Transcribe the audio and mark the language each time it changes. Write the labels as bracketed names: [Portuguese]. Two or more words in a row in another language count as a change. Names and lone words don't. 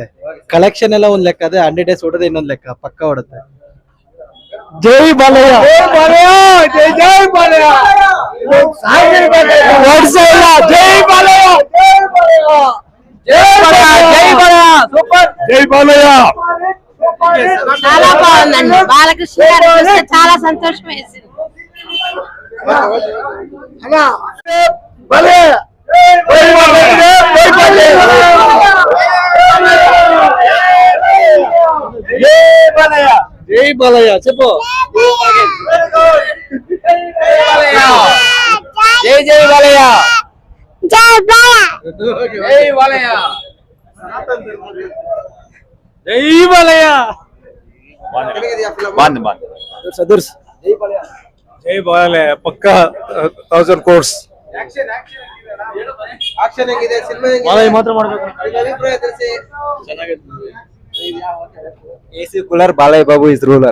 [Kannada] ಕಲೆಕ್ಷನ್ ಎಲ್ಲ ಒಂದ್ ಲೆಕ್ಕ ಅದೇ, 100 days ಓಡೋದೇ ಇನ್ನೊಂದ್ ಲೆಕ್ಕ, ಪಕ್ಕಾ ಓಡುತ್ತೆ. ಜೈ ಬಾಲಯ್ಯ, ಜೈ ಬಾಲಯ್ಯ, ಜೈ ಜೈ ಬಾಲಯ್ಯ, ಜೈ ಬಾಲಯ್ಯ, ಜೈ ಬಾಲಯ್ಯ, ಸೂಪರ್, ಜೈ ಬಾಲಯ್ಯ. [Telugu] చాలా బాగుందండి. బాలకృష్ణ గారు చూస్తే చాలా సంతోషం వేసింది. జై బాలయ్య చెప్పు. జై జై బాలయ్య, జై బాలయ్య, జై బాలయ్య, జై బాలయ్య. [Kannada] ಚೆನ್ನಾಗಿದೆಯಾ ಫಿಲಂ? ಸದರ್ಸ್ ಜೈ ಬಾಲಯ್ಯ ಪಕ್ಕಾ 1000 crores. ಆಕ್ಷನ್ ಹೆಂಗಿದೆ? ಸಿನಿಮಾ ಹೆಂಗಿದೆ? ಬಾಲಯ್ಯ ಮಾತ್ರ ಮಾಡ್ಬೇಕು. ನಿಮ್ಮ ಅಭಿಪ್ರಾಯ ತಿಳಿಸಿ. [English] AC cooler Balayya Babu is ruler.